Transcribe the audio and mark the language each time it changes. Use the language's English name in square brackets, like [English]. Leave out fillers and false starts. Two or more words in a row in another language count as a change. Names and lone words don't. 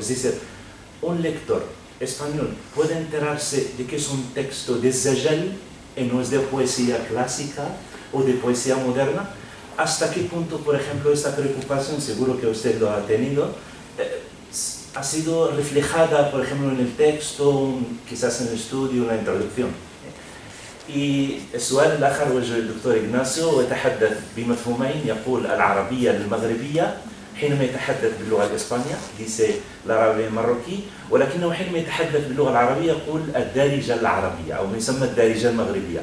[Spanish] Es decir, un lector español puede enterarse de que es un texto de Zajal y no es de poesía clásica o de poesía moderna. ¿Hasta qué punto, por ejemplo, esta preocupación, seguro que usted lo ha tenido, ha sido reflejada, por ejemplo, en el texto, quizás en el estudio, en la introducción. [Arabic] السؤال الآخر وجه الدكتور إغناسيو ويتحدث بمفهومين، يقول العربية المغربية حينما يتحدث باللغة الإسبانية dice العربية الماروكي، ولكنه حينما يتحدث باللغة العربية يقول الدارجة العربية أو ما يسمى الدارجة المغربية.